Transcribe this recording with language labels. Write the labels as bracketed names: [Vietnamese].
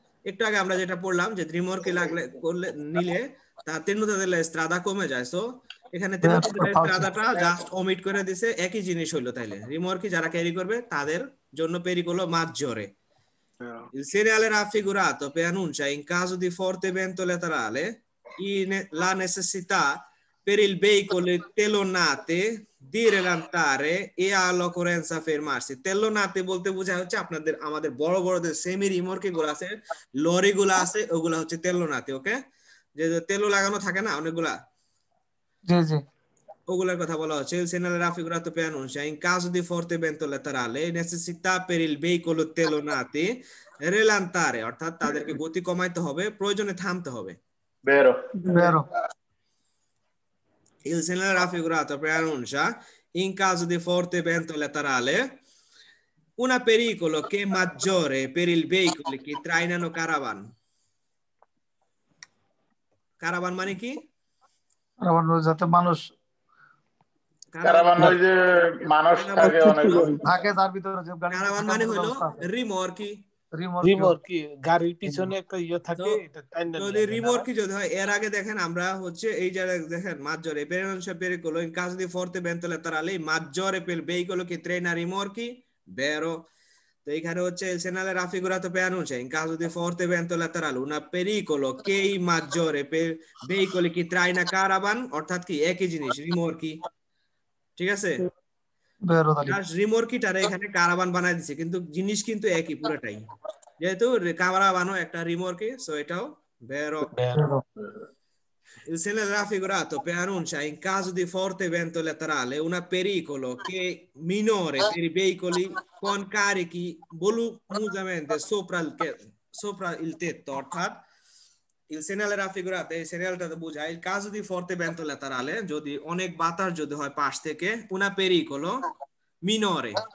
[Bangla] একটু আগে আমরা যেটা পড়লাম যে রিমর্কি লাগলে করলে নিলে তার তেনুতা দিলে স্ট্রাদা কমে যায়, সো এখানে তেনুতা দিলে স্ট্রাদাটা জাস্ট ওমিট করে দিছে, একই জিনিস হলো, তাইলে রিমর্কি যারা ক্যারি করবে তাদের জন্য পেরিকোলো maggiore. [Italian] Il segnale raffigurato preannuncia in caso di forte vento laterale la necessità per il veicolo telonate di relantare e all'occorrenza fermarsi। [Bangla] তেলোনাতে বলতে বোঝায় হচ্ছে আপনাদের আমাদের বড় বড় যে সেমি রিমোর্কে গুলো আছে, লরি গুলো আছে, ওগুলা হচ্ছে তেলোনাতে। ওকে, যে তেলো লাগানো থাকে না অনেকগুলা, জি জি ওগুলার কথা বলা হচ্ছে। [Italian] Il segnale raffigurato preannuncia in caso di forte vento laterale necessità per il veicolo telonati relantare, [Bangla] অর্থাৎ তাদেরকে গতি কমাইতে হবে, প্রয়োজনে থামতে হবে। [Italian] vero vero Il segnale raffigurato preannuncia in caso di forte vento laterale un pericolo che è maggiore per i veicoli che trainano caravan। [Bangla] caravan মানে কি? কারণ যাতে মানুষ কারাবান ওই যে মানুষ থাকে অনেক থাকে তার ভিতরে যে গাড়ি caravan মানে হলো রিমোর্কি। রিমোর্কি, গাড়ির পিছনে একটা ইয়ে থাকে, এটা টাইনা যদি রিমোর্কি যদি হয়, এর আগে দেখেন আমরা হচ্ছে এই জায়গায় দেখেন [Italian] maggiore pericolo in caso di forte vento laterale maggiore per il veicolo che traina rimorchi, vero? [Bangla] তো এখানে হচ্ছে [Italian] il segnale raffigurato preannuncia in caso di forte vento laterale un pericolo che è maggiore per veicoli che traina caravan, [Bangla] অর্থাৎ কি একই জিনিস রিমোর্কি। ঠিক আছে, [Italian] vero [Bangla] তাহলে রিমোর্কিটারে এখানে কারাবান বানাই দিছে, কিন্তু জিনিস কিন্তু একই পুরোটাই, যেহেতু কারাবানও একটা রিমোর্কি, সো এটাও [Italian] vero। vero Il segnale raffigurato preannuncia in caso di forte vento laterale un pericolo che è minore per i veicoli con carichi volumosamente sopra il tetto, [Bangla] অর্থাৎ [Italian] il segnale raffigurato [Bangla] এই সিরিয়ালটা বোঝায় [Italian] il caso di forte vento laterale [Bangla] যদি অনেক বাতাস যদি হয় পাশ থেকে, [Italian] un pericolo minore